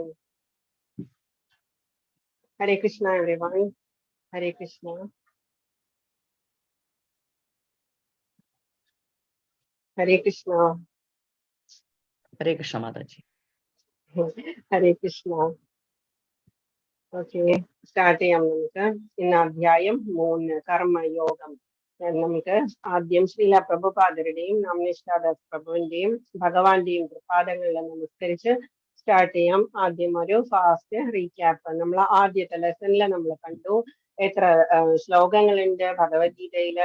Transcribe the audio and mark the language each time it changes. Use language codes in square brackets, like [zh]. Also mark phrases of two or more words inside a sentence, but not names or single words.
[en] Hare Krishna, everyone. Hare Krishna. Hare Krishna. Hare Krishna Mataji. Hare Krishna. Okay, start [ml] ചെയ്യാം നമുക്ക്. ഇന്ന് അധ്യായം 3 കർമ്മയോഗം. നമുക്ക് ആദ്യം ശ്രീല പ്രഭുപാദരുടെയും നമ്നിഷ്ഠാദാസ് പ്രഭുവിന്റെയും ഭഗവാന്റെയും പാദങ്ങളിൽ നമസ്കരിച്ച് സ്റ്റാർട്ട് ചെയ്യാം. ആദ്യം ഒരു [en] fast recap. [ml] നമ്മൾ ആദ്യത്തെ ലെസണിൽ നമ്മൾ കണ്ടു എത്ര ശ്ലോകങ്ങളുണ്ട് ഭഗവത്ഗീതയില്.